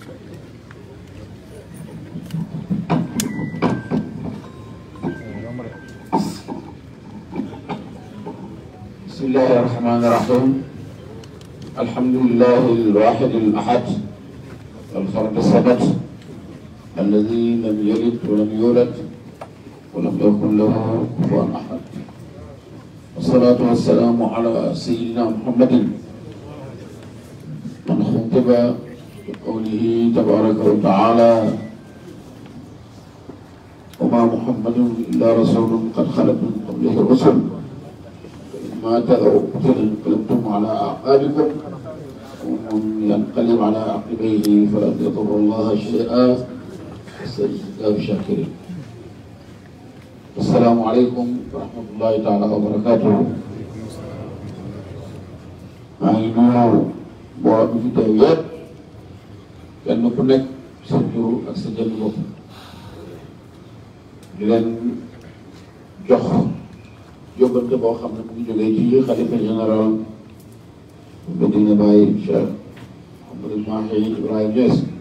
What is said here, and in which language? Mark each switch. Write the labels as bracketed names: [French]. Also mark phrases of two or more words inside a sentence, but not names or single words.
[Arabic] بسم الله الرحمن الرحيم الحمد لله الواحد الأحد الفرد الصمد الذي لم يلد ولم يولد ولم يكن له كفوا أحد والصلاة والسلام على سيدنا محمد من خوطب بقوله تبارك وتعالى وما محمد إلا رسول قد خلت من قبله الرسل ما انقلبتم على أعقابكم ومن ينقلب على عقبيه فلن يضر الله شيئا وسيجزي الشاكرين. السلام عليكم ورحمة الله تعالى وبركاته. [Wolof] maa ngi nuyu mbooloo mi fi teew yëpp kenn ku nekk sa jur ak sa jënd bopp di leen jox yóbbante boo xam ne mu ngi jógee ci xalifa général Medina Baye Cheikh Mouhamadou Mahi Ibrahima Niass